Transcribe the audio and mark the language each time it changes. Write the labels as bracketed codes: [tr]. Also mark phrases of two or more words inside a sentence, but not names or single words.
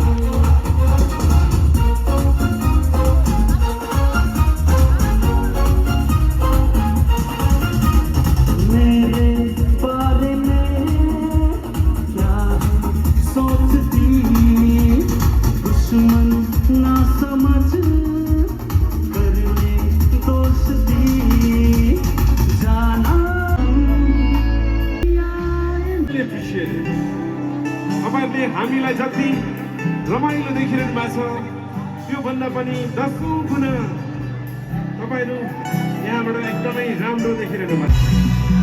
[hi] मेरे बारे में क्या सोचती, दुश्मन ना समझ कर ले दोस्ती, जाना [ne] तपाईँहरूले हामीलाई जति रमाइलो देखिरहनु भएको छ, त्योभन्दा पनि 10औं गुणा तपाईँहरू यहाँबाट एकदमै राम्रो देखिरहनु भएको छ।